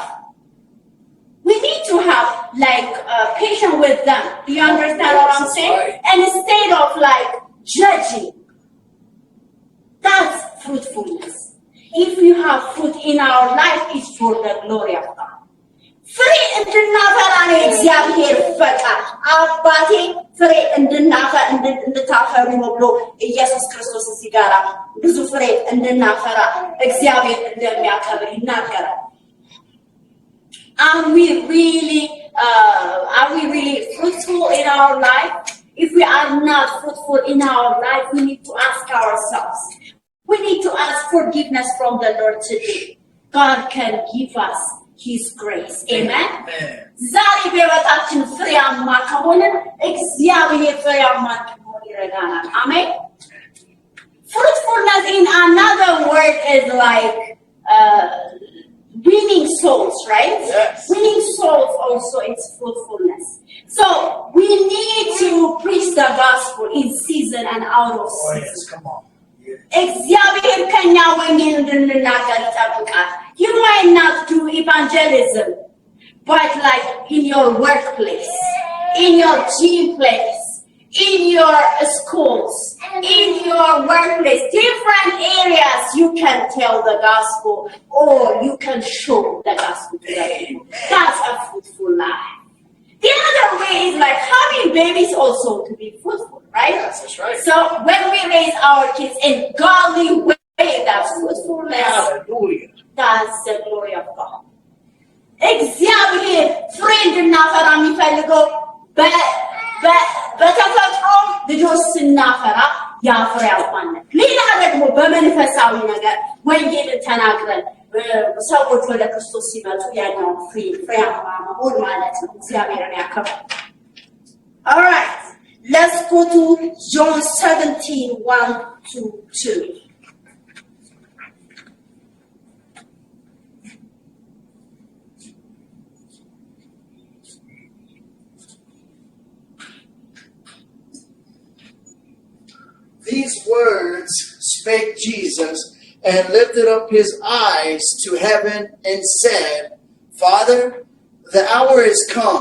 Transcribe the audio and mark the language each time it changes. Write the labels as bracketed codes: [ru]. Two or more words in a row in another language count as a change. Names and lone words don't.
[en] We need to have patience with them. Do you understand what I'm saying? Right. And instead of judging, that's fruitfulness. If you have fruit in our life, it's for the glory of God. [am] ፍሬ እንድናፈራ ነው እግዚአብሔር ፈቃድ አባቴ ፍሬ እንድታፈሩ ነው ብሎ ኢየሱስ ክርስቶስ እዚህ ጋር ብዙ ፍሬ እንድናፈራ እግዚአብሔር እንደሚያከብር ይናገራል [en] Are we really fruitful in our life? If we are not fruitful in our life, we need to ask ourselves. We need to ask forgiveness from the Lord today. God can give us His grace. Amen? [am] ዛሬ በሕይወታችን ፍሬያማ ከሆንን እግዚአብሔር ፍሬያማ እንድንሆን ይረዳናል. [en] Amen? Fruitfulness in another word is winning souls, right? Yes. Winning souls also is fruitfulness. So we need to preach the gospel in season and out of Oh, season. yes, come on. [am] እግዚአብሔር ከኛ ወንጌል እንድንናገር ይጠብቃል. [en] You might not do evangelism, but like in your workplace, in your gym place, in your schools, in your workplace, different areas you can tell the gospel or you can show the gospel to the people. That's a fruitful life. The other way is like having babies also to be fruitful, right? Yes, that's right. So when we raise our kids in godly way, that's fruitfulness. Hallelujah. That's the glory of God. [am] እግዚአብሔር ፍሬ እንድናፈራ የሚፈልገው በተፈጥሮ ልጆች ስናፈራ ያፍሬያል ማለት። ሌላ ደግሞ በመንፈሳዊ ነገር ወንጌልን ተናግረን ሰዎች ወደ ክርስቶስ ሲመጡ ያኛው ፍሬያማ መሆን ማለት ነው። እግዚአብሔርን ያከብራል። [en] All right, let's go to John 17:1-2. These words spake Jesus and lifted up his eyes to heaven and said, Father, the hour is come.